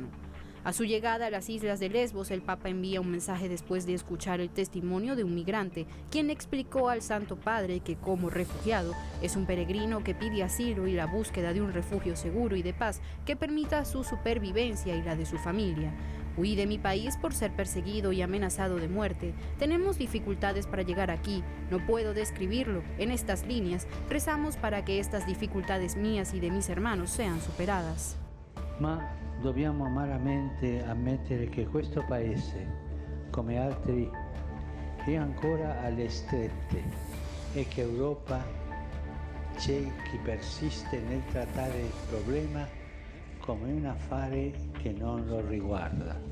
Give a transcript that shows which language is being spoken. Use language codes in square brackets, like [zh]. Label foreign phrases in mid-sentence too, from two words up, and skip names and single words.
[es] A su llegada a las islas de Lesbos, el Papa envía un mensaje después de escuchar el testimonio de un migrante, quien explicó al Santo Padre que como refugiado es un peregrino que pide asilo y la búsqueda de un refugio seguro y de paz que permita su supervivencia y la de su familia. Huí de mi país por ser perseguido y amenazado de muerte. Tenemos dificultades para llegar aquí. No puedo describirlo. En estas líneas, rezamos para que estas dificultades mías y de mis hermanos sean superadas. [it] Dobbiamo amaramente ammettere che questo paese, come altri, è ancora alle strette e che Europa c'è chi persiste nel trattare il problema come un affare che non lo riguarda.